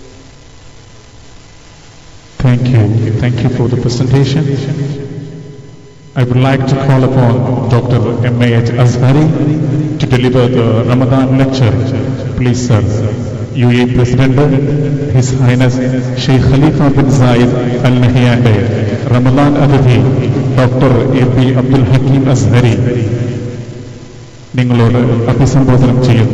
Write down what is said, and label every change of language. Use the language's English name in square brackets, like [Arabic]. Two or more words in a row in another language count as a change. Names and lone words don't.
[English] Thank you for the presentation. I would like to call upon Dr. M.A.H. Azhari to deliver the Ramadan lecture. Please, sir. UAE President, His Highness Sheikh Khalifa bin Zayed Al Nahyan, Ramadan Atithi, Dr. A.P. Abdul Hakim Azhari. [Malayalam] നിങ്ങളോട് അഭിസംബോധനം ചെയ്യുന്നു.